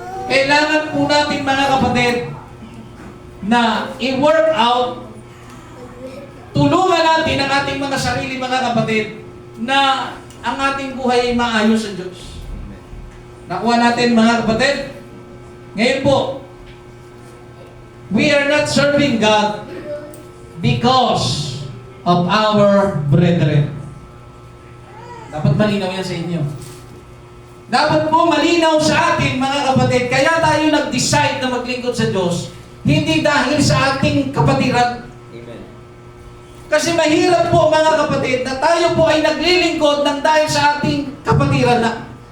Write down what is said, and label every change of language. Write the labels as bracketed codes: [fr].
[tl] Kailangan po natin, mga kapatid, na i-work out, tulungan natin ang ating mga sarili, mga kapatid, na ang ating buhay ay maayos sa Diyos. Nakuha natin, mga kapatid? Ngayon po, [en] we are not serving God because of our brethren. [tl] Dapat malinaw yan sa inyo. Dapat po malinaw sa atin, mga kapatid, kaya tayo nag-decide na maglingkod sa Diyos, hindi dahil sa ating kapatiran. Amen. Kasi mahirap po, mga kapatid, na tayo po ay naglilingkod ng dahil sa ating kapatiran na.